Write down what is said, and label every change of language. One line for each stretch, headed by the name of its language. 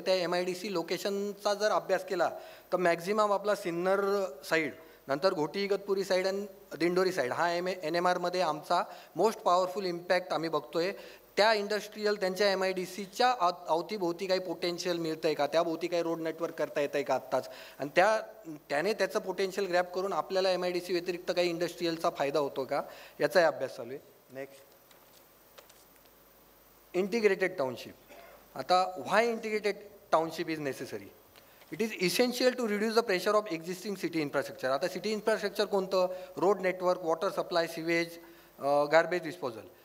Marathi: त्या MIDC लोकेशनचा जर अभ्यास केला तर मॅक्झिमम आपला सिन्नर साईड, नंतर घोटी इगतपुरी साईड आणि दिंडोरी साईड हा NMRमध्ये आमचा मोस्ट पॉवरफुल इम्पॅक्ट आम्ही बघतोय. त्या इंडस्ट्रीयल त्यांच्या MIDCच्या अवतीभोवती काही पोटेन्शियल मिळतं आहे का, त्याभोवती काही रोड नेटवर्क करता येतं आहे का आत्ताच, आणि त्याने त्याचं पोटेन्शियल ग्रॅब करून आपल्याला MIDC व्यतिरिक्त काही इंडस्ट्रीयलचा फायदा होतो का याचाही अभ्यास चालू आहे.
English: Next, integrated township. आता why integrated township is necessary? It is essential to reduce the pressure of existing city infrastructure.
Marathi: आता सिटी इन्फ्रास्ट्रक्चर कोणतं?
English: Road network, water supply, sewage, garbage disposal.